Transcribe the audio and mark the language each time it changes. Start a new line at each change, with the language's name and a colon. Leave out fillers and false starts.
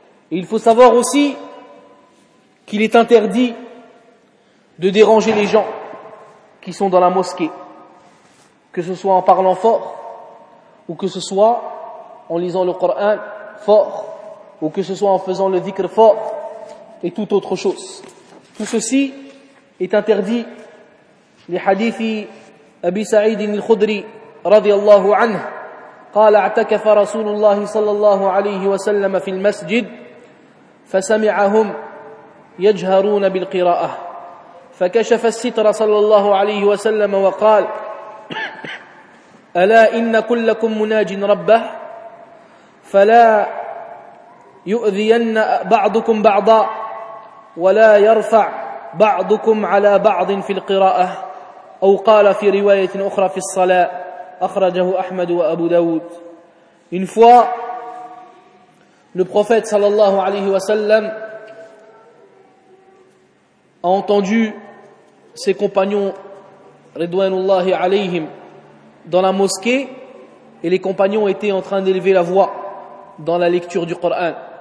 French: Et il faut savoir aussi qu'il est interdit de déranger les gens qui sont dans la mosquée, que ce soit en parlant fort, ou que ce soit en lisant le Coran fort, ou que ce soit en faisant le dhikr fort, et toute autre chose. Tout ceci est interdit. Les hadithi
Arabic: Abi Saïd al-Khudri radiallahu anhu قال اعتكف رسول الله صلى الله عليه وسلم في المسجد فسمعهم يجهرون بالقراءة فكشف الستر صلى الله عليه وسلم وقال ألا إن كلكم مناج ربه فلا يؤذين بعضكم بعضا ولا يرفع بعضكم على بعض في القراءة أو قال في رواية أخرى في الصلاة أخرجه أحمد وأبو داود.
French: Une fois, le prophète sallallahu alayhi wa sallam a entendu ses compagnons ridwanullahi alayhim dans la mosquée et les compagnons étaient en train d'élever la voix dans la lecture du Coran.